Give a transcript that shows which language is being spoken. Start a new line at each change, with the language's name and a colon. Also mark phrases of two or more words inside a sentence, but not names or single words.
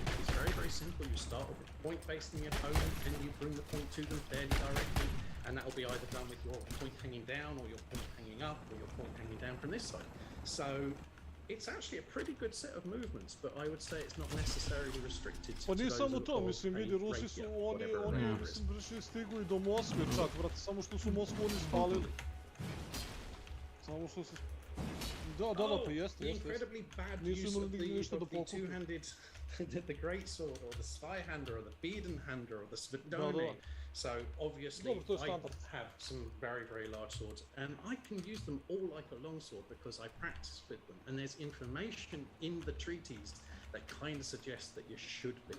English: It's very, very simple. You start with the point facing the opponent, and you bring the point to them fairly directly, and that will be either done with your point hanging down, or your point hanging up, or your point hanging down from this side. So it's actually a pretty good set of movements, but I would say it's not necessarily restricted to
Serbian: Pa nije
English: those
Serbian: samo to,
English: of
Serbian: mislim, a vidi, Rusi su,
English: rapier,
Serbian: oni
English: whatever
Serbian: mislim, brže stigli do Moskve čak, brate, samo što su Moskvu oni spalili. Samo što se... Da, pa jeste,
English: the incredibly bad use of the two-handed, the great sword, or the Zweihander, or the Biedenhander, or the Svedone. So obviously I have some very, very large swords, and I can use them all like a longsword because I practice with them. And there's information in the treaties that kind of suggests that you should be.